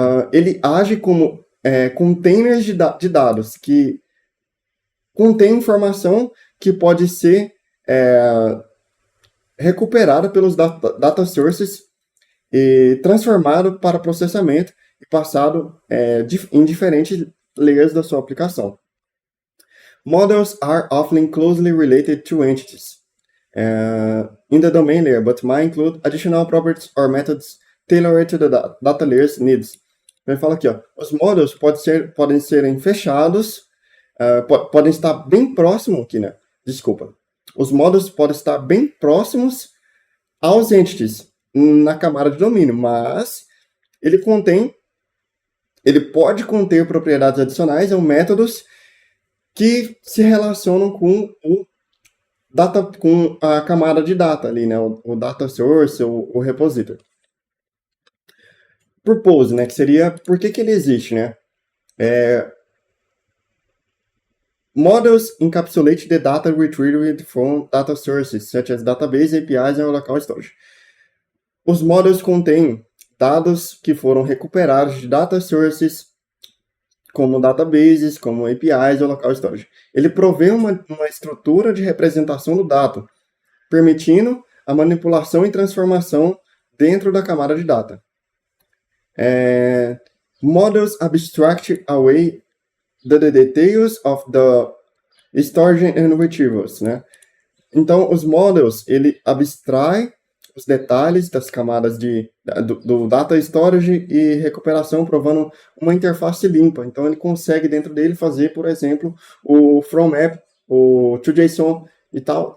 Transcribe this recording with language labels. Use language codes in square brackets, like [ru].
[pt] Ele age como containers de dados que contém informação que pode ser recuperada pelos data sources e transformado para processamento e passado em diferentes layers da sua aplicação. [en] Models are often closely related to entities in the domain layer, but might include additional properties or methods tailored to the data layer's needs. [pt] Ele fala aqui, ó, os models podem serem fechados, podem estar bem próximos aqui, né? Desculpa. Os models podem estar bem próximos aos entities na camada de domínio, mas ele pode conter propriedades adicionais ou métodos que se relacionam com com a camada de data ali, né? O data source, o repository. Purpose, né? Que seria por que ele existe, né? [en] Models encapsulate the data retrieved from data sources, such as database, APIs and local storage. [pt] Os models contêm dados que foram recuperados de data sources, como databases, como APIs ou local storage. Ele provê uma estrutura de representação do dado, permitindo a manipulação e transformação dentro da camada de data. [en] Models abstract away the details of the storage and retrievals, né? [pt] Então, os models, ele abstrai os detalhes das camadas do data storage e recuperação, provando uma interface limpa. Então, ele consegue, dentro dele, fazer, por exemplo, o from map, o to.json e tal.